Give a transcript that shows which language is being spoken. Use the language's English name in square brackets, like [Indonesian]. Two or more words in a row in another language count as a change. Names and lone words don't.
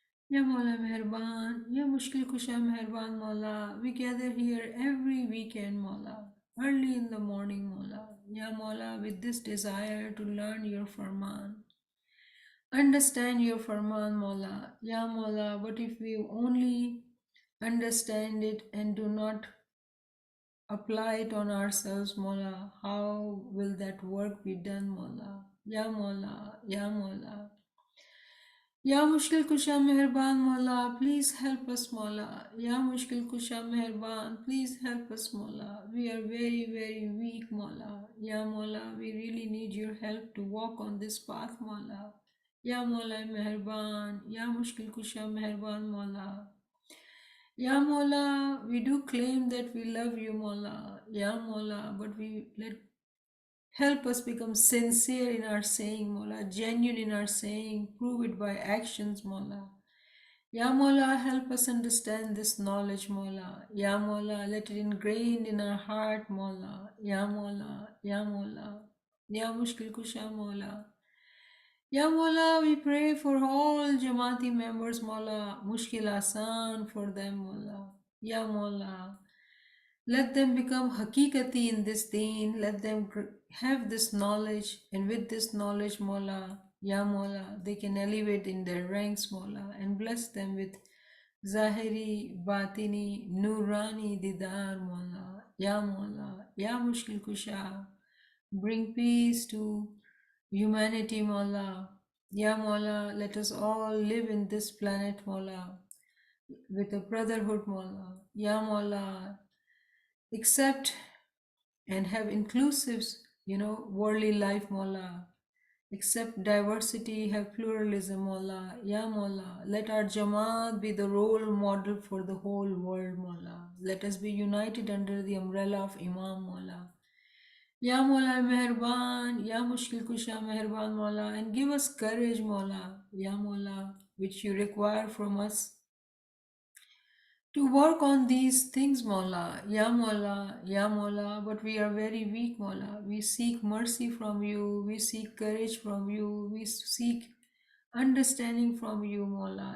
[Urdu] یا مولا مہربان، یا مشکل کشا مہربان مولا, [English] we gather here every weekend Mola, early in the morning Mola, [Urdu] یا مولا, [English] with this desire to learn your Farman, understand your Farman Mola, [Urdu] یا مولا, [English] but if we only understand it and do not apply it on ourselves Mola, how will that work be done Mola, [Urdu] یا مولا، یا مولا. یا مشکل کشا مہربان مولا, [English] please help us Mola. [Urdu] یا مشکل کشا مہربان, [English] please help us Mola. We are very, very weak Mola. [Urdu] یا مولا, [English] we really need your help to walk on this path Mola. [Urdu] یا مولا مہربان، یا مشکل کشا مہربان مولا. یا مولا, [English] we do claim that we love you Mola. [Urdu] یا مولا, [English] but we let help us become sincere in our saying, Mola, genuine in our saying, prove it by actions, Mola. [Urdu] یا مولا, [English] help us understand this knowledge, Mola. [Urdu] یا مولا, [English] let it ingrained in our heart, Mola. [Urdu] یا مولا، یا مولا، یا مشکل کشا، مولا. یا مولا, [English] we pray for all Jama'ati members, Mola. [Urdu] مشکل آسان [English] for them, Mola. [Urdu] یا مولا, [English] let them become hakikati in this deen. Let them have this knowledge, and with this knowledge, [Urdu] مولا، یا مولا, [English] they can elevate in their ranks, Mola, and bless them with [Urdu] ظاہری، باطنی، نورانی، دیدار، مولا، یا مولا، یا مشکل کشا. [English] Bring peace to humanity, Mola. [Urdu] یا مولا, [English] let us all live in this planet, Mola, with a brotherhood, Mola. [Urdu] یا مولا, [English] accept and have inclusive, worldly life, Mola. Accept diversity, have pluralism, Mola. [Urdu] یا مولا, [English] let our Jama'at be the role model for the whole world, Mola. Let us be united under the umbrella of Imam, Mola. [Urdu] یا مولا مہربان، یا مشکل کشا مہربان، مولا, [English] and give us courage, Mola. [Urdu] یا مولا, [English] which you require from us to work on these things, [Urdu] مولا، یا مولا، یا مولا, [English] but we are very weak, Mola. We seek mercy from you, we seek courage from you, we seek understanding from you, Mola.